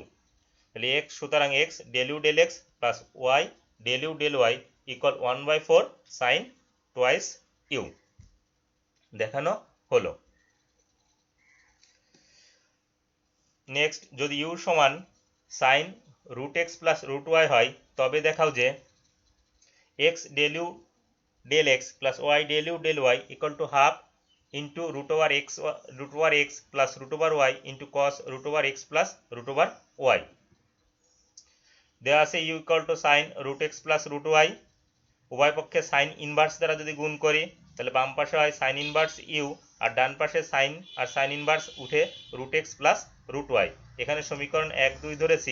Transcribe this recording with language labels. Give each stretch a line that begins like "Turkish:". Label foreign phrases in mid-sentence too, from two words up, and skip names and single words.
Bangla: তাহলে এক্স, সুতরাং
English: x del u del x plus y del u del y equal 1/4 sin twice u
Bangla: দেখানো হলো।
English: নেক্সট, যদি ইউ সমান sin root x plus root y
Bangla: হয়, তবে দেখাও যে
English: x del u del x plus y del u del y equal to half into root over x plus root over y into cos root over x plus root over y
Bangla: দেওয়া আছে
English: u equal to sin root x plus root y
Bangla: উভয় পক্ষে
English: sin inverse
Bangla: দ্বারা যদি গুণ করি তাহলে বাম পাশে হয়
English: sin inverse u
Bangla: আর ডান পাশে
English: সাইন আর sin inverse উঠে root x plus root y.
Bangla: এখানে সমীকরণ 1-2 ধরেছি।